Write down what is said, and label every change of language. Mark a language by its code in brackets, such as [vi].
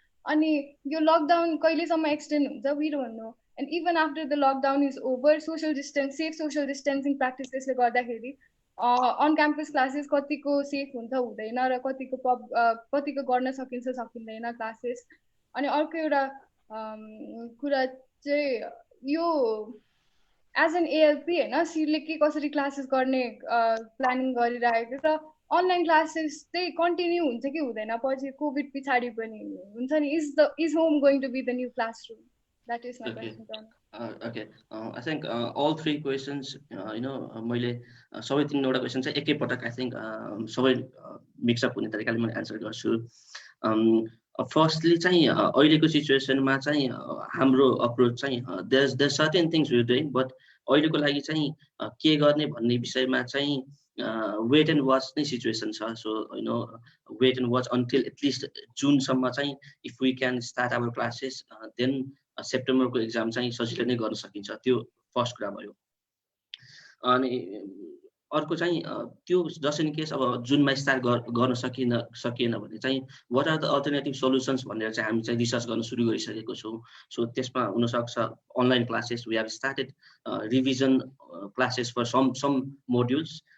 [ne] अनि यो lockdown कहिलेसम्म extend हुन्छ, [en] we don't know. And even after the lockdown is over, safe social distancing practices [ne] ले गर्दाखेरि [en] on campus classes [ne] कतिको safe हुन्छ हुँदैन र कतिको गर्न सकिन्छ सकिँदैन [en] classes. [ne] अनि अर्को एउटा कुरा चाहिँ यो as an ALP हैन, सीले के कसरी classes गर्ने planning गरिरहेको छ, online classes चाहिँ continue हुन्छ कि हुँदैन पछि कोभिड पछाडी पनि हुन्छ नि, [en] is home going to be the new classroom? That is my question. Okay, I think all three questions, [ne] मैले सबै तीनवटा क्वेसन चाहिँ एकैपटक [en] I think [ne] सबै मिक्स अप हुने तरिकाले मैले आन्सर गर्छु. फर्स्टली चाहिँ अहिलेको सिचुएसनमा चाहिँ हाम्रो अप्रोच चाहिँ [en] there's certain things we're doing, [ne] but अहिलेको लागि चाहिँ के गर्ने भन्ने विषयमा चाहिँ [en] wait and watch [ne] नै सिचुएसन छ. [en] So wait and watch until at least June [ne] सम्म चाहिँ [en] if we can start our classes, then [ne] सेप्टेम्बरको exam चाहिँ सजिलै नै गर्न सकिन्छ. त्यो फर्स्ट कुरा भयो. अनि अर्को चाहिँ त्यो [en] just in case [ne] अब जुनमा स्टार्ट गर्न सकिएन भने चाहिँ [en] what are the alternative solutions [ne] भनेर चाहिँ हामी चाहिँ रिसर्च गर्न सुरु गरिसकेको छौँ. सो त्यसमा हुन सक्छ online classes, [en] We have started revision classes for some modules.